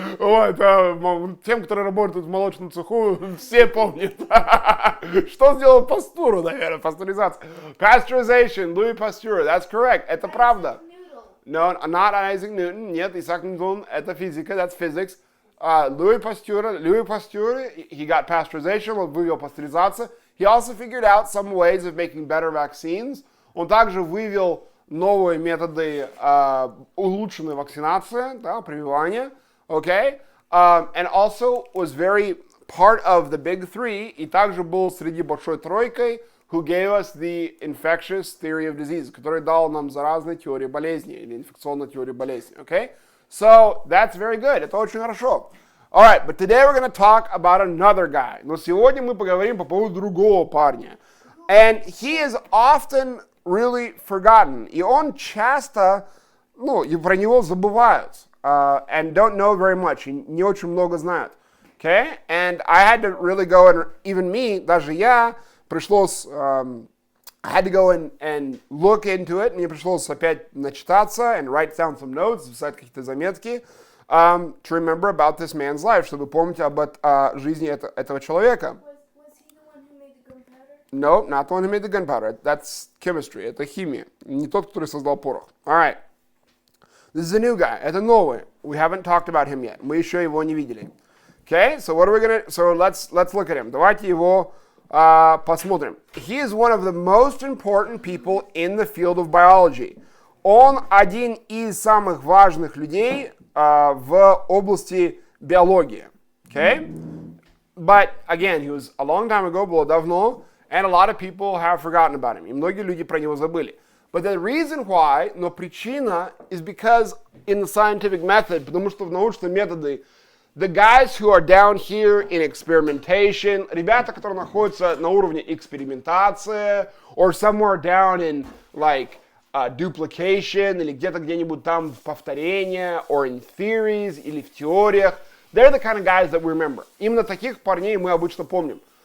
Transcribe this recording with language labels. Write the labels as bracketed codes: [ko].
[ru] Вот, тем, которые работают в молочном цеху, все помнят. Что сделал пастуру, наверное, пастеризация. [en] Pasteurization, Louis Pasteur, that's correct. [ru] Это правда. [en] No, not Isaac Newton. [ru] Нет, Исаак Ньютон, это физика, [en] that's physics. Louis Pasteur, he got pasteurization, [ru] он вывел пастеризацию. [en] He also figured out some ways of making better vaccines. [ru] Он также вывел новые методы улучшенной вакцинации, да, прививания, okay? [en] And also was very part of the big three, [ru] и также был среди большой тройкой, [en] who gave us the infectious theory of disease, [ru] который дал нам заразной теории болезни, [en] или инфекционной теории болезни, okay? So, that's very good, [ru] это очень хорошо. [en] Alright, but today we're going to talk about another guy. [ru] Но сегодня мы поговорим по поводу другого парня. [en] And he is often really forgotten. [ru] И он часто, и про него забывают. [en] And don't know very much. [ru] И не очень много знают. [en] Okay? And I had to really go and, even me, [ru] даже я, пришлось, [en] I had to go and look into it. [ru] Мне пришлось опять начитаться [en] and write down some notes, [ru] записать какие-то заметки, [en] to remember about this man's life, [ru] чтобы помнить об жизни этого человека. [en] Was he the one who made the gunpowder? No, not the one who made the gunpowder. That's chemistry. [ru] Это химия. Не тот, который создал порох. [en] All right. This is a new guy. [ru] Это новый. [en] We haven't talked about him yet. [ru] Мы еще его не видели. [en] Okay, so what are we gonna? So let's look at him. [ru] Давайте его посмотрим. [en] He is one of the most important people in the field of biology. [ru] Он один из самых важных людей в области биологии. [en] Okay? But again, he was a long time ago, [ru] было давно, [en] and a lot of people have forgotten about him. [ru] И многие люди про него забыли. [en] But the reason why, [ru] но причина, [en] is because in the scientific method, [ru] потому что в научном методе, [en] the guys who are down here in experimentation, [ru] ребята, которые находятся на уровне экспериментации, [en] or somewhere down in like duplication, [ru] или где-то где-нибудь там повторение, [en] or in theories, [ru] или в теориях, [en] they're the kind of guys that we remember. [ru] Именно таких парней мы обычно помним.